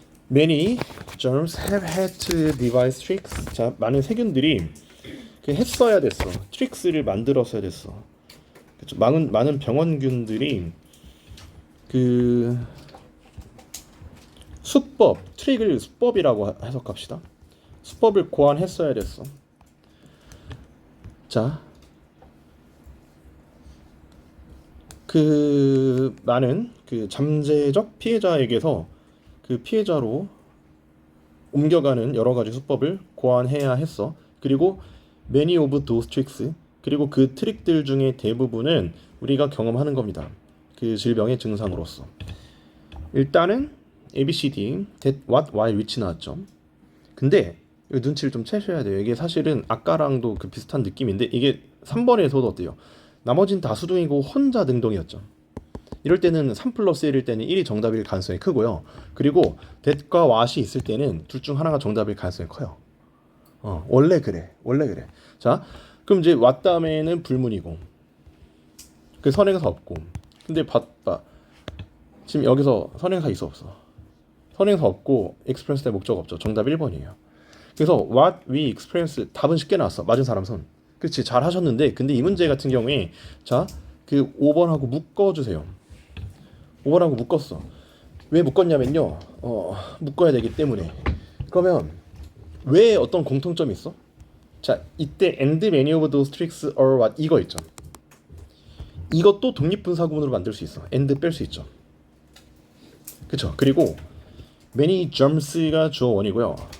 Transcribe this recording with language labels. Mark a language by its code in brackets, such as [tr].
[en] Many germs have had to devise tricks. [ko] 자, 많은 세균들이 했어야 됐어. 트릭스를 만들었어야 됐어. 그쵸? 많은 병원균들이 그 수법, 트릭을 수법이라고 해석합시다. 수법을 고안했어야 됐어. 자, 그 많은 그 잠재적 피해자에게서 그 피해자로 옮겨가는 여러 가지 수법을 고안해야 했어. 그리고 [en] many of those tricks, [ko] 그리고 그 트릭들 중에 대부분은 우리가 경험하는 겁니다. 그 질병의 증상으로서. 일단은 ABCD, that, what, why, which 나왔죠. 근데 이 눈치를 좀 채셔야 돼요. 이게 사실은 아까랑도 그 비슷한 느낌인데 이게 3번에서도 어때요? 나머진 다 수동이고 혼자 능동이었죠. 이럴 때는 3 플러스 1일 때는 1이 정답일 가능성이 크고요. 그리고 that과 what이 있을 때는 둘 중 하나가 정답일 가능성이 커요. 원래 그래. 자, 그럼 이제 what 다음에는 불문이고 그 선행사 없고. 근데 봐봐. 지금 여기서 선행사 있어 없어? 선행사 없고 express 때 목적 없죠. 정답 1번이에요. 그래서 [en] what we experience [ko] 답은 쉽게 나왔어. 맞은 사람 손. 그렇지, 잘 하셨는데 근데 이 문제 같은 경우에 자, 그 5번하고 묶어주세요. 5번하고 묶었어. 왜 묶었냐면요. 묶어야 되기 때문에. 그러면 왜 어떤 공통점이 있어? 자, 이때 [en] and many of those tricks or what [ko] 이거 있죠. 이것도 독립분사구문으로 만들 수 있어. and 뺄 수 있죠. 그쵸? 그리고 many germs가 주어 원이고요.